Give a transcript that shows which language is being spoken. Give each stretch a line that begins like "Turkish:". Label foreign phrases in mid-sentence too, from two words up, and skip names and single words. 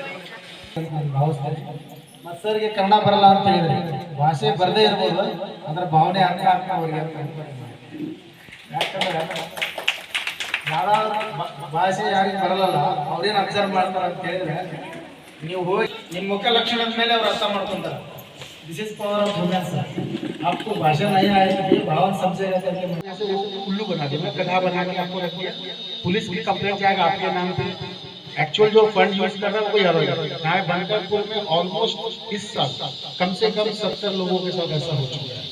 Kannada: ಮತ್ತು ಸರ್ಗೆ ಕನ್ನಡ ಬರಲ್ಲ ಅಂತ ಹೇಳಿದ್ರೆ ಭಾಷೆ ಬರದೇ ಇರ್ಬೋದು, ಅದರ ಭಾವನೆ ಅರ್ಥ ಆಗ್ತಾ ಅವ್ರಿಗೆ ಯಾಕಂದ್ರೆ ಭಾಳ ಭಾಷೆ ಯಾರಿಗೆ ಬರಲ್ಲ ಅವ್ರೇನು ಅಬ್ಸರ್ವ್ ಮಾಡ್ತಾರೆ ಅಂತ ಹೇಳಿದ್ರೆ ನೀವು ಹೋಗಿ ನಿಮ್ಮ ಮುಖ ಲಕ್ಷಣದ ಮೇಲೆ ಅವ್ರು ಅರ್ಥ ಮಾಡ್ಕೊಂತಾರೆ.
English: This is power of human sir.
Hindi: आपको भाषा नहीं आएगी, भावन समझे उल्लू बना देना, गधा बना के आपको रख दिया, पुलिस की कंप्लेंट जाएगा आपके नाम पे. एक्चुअल जो
English: fund use
Hindi: कर रहा है वही अलग है. यहाँ बनकरपुर में ऑलमोस्ट इस साल कम से कम 70 लोगों के साथ ऐसा हो चुका है.